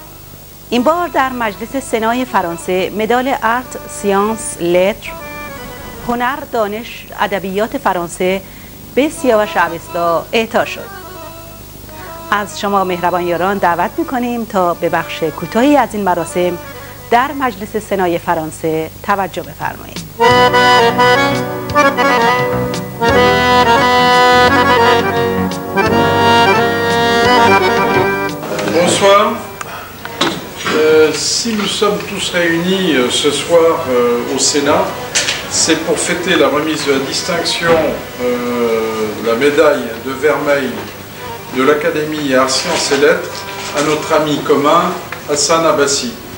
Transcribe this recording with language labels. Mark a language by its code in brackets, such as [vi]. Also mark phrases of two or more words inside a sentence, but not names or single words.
[fa] این بار در مجلس سنای فرانسه مدال [fr] Arts, Sciences, Lettres, [fa] هنر، دانش، ادبیات فرانسه به سیاوش اوستا اعطا شد. از شما مهربان یاران دعوت می‌کنیم تا به بخش کوتاهی از این مراسم در مجلس سنای فرانسه توجه بفرمایید. [fr] Bonsoir, Si nous sommes tous réunis ce soir au Sénat, c'est pour fêter la remise de la distinction, la médaille de vermeil de l'Académie Arts, Sciences et Lettres à notre ami commun Hassan Abbasi.